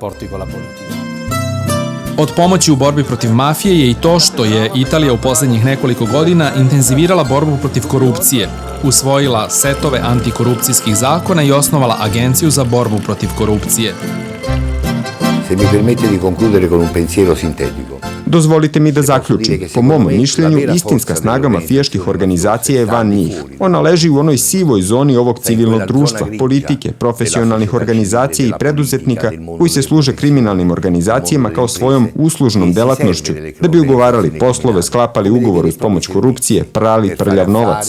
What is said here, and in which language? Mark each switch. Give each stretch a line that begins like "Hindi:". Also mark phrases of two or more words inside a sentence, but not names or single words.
Serbian: Od pomoći u borbi protiv mafije je i to što je Italija u poslednjih nekoliko godina intenzivirala borbu protiv korupcije, usvojila setove antikorupcijskih zakona i osnovala Agenciju za borbu protiv korupcije.
Italian: Se mi permette di concludere con un pensiero sintetico.
Serbian: Dozvolite mi da zaključim. Po mom mišljenju, istinska snaga mafijaških organizacija je van njih. Ona leži u onoj sivoj zoni ovog civilnog društva, politike, profesionalnih organizacija i preduzetnika koji se služe kriminalnim organizacijama kao svojom uslužnom delatnošću, da bi ugovarali poslove, sklapali ugovor uz pomoć korupcije, prali prljav novac.